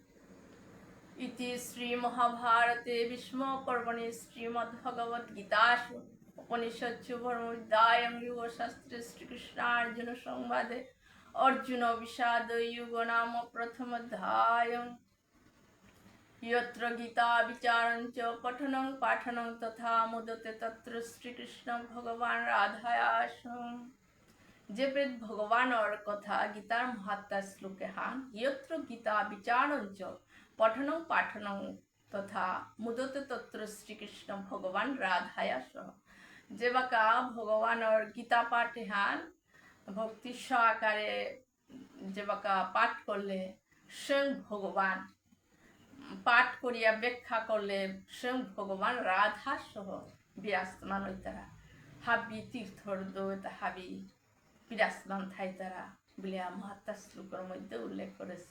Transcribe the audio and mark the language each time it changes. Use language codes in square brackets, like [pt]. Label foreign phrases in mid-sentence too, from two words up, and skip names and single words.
[sa] ইতি শ্রী মহাভারতে ভীষ্ম পর্বণি শ্রীমদ্ ভগবদ গীতাসু উপনিষৎসু ধর্মবিদ্যায়াং যোগশাস্ত্রে শ্রীকৃষ্ণার্জুন সংবাদে অর্জুন বিষাদ যুগ নাম প্রথম অধ্যায় यत्र गीता विचारञ्च पठनं पाठनं तथा मुदते तत्र শ্রীকৃষ্ণ ভগবান রাধায়াসম। [bn] যে বেদ ভগবানের কথা গীতার মহাত্মা শ্লোকে হান [sa] ইয়ত্র গীতা বিচারঞ্চ পঠনং পাঠনং তথা মুদতে তত্র শ্রীকৃষ্ণ ভগবান রাধায়াসহ। [bn] যে বাকা ভগবানের গীতা পাঠে হান ভক্তি সহকারে যে বাকা পাঠ করলে স্বয়ং ভগবান পাঠ করিয়া ব্যাখ্যা করলে স্বয়ং ভগবান রাধা সহ বিরাজমান হইতারা হাবি তীর্থর দৈত হাবি বিরাজমান থাইতারা বলে মহাত্মা শ্লোকের মধ্যে উল্লেখ করেছি।